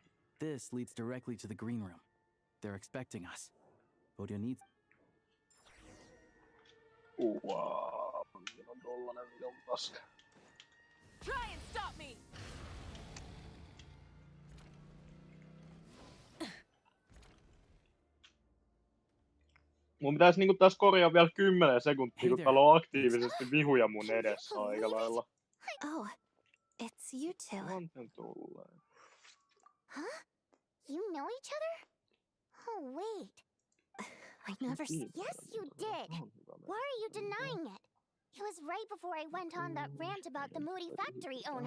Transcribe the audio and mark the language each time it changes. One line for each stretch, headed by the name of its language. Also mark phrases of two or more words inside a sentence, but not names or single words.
English: This leads directly to the green room. They're expecting us. Vodyanitsa. Wow.
Finnish: tollanen vitun paska.
English: Try and stop me!
Finnish: Mun pitäis niinku taas korjaa vielä 10 sekuntia,
English: Hey
Finnish: kun
English: there.
Finnish: täällä on aktiivisesti vihuja mun
English: Can you
Finnish: edessä aika
English: believe it?
Finnish: lailla.
English: Oh, it's you two.
Finnish: Anten tulleen.
English: Huh? You know each other? Oh, wait. I never Yes, you did. Why are you denying it? It was right before I went on that rant about the moody factory owner.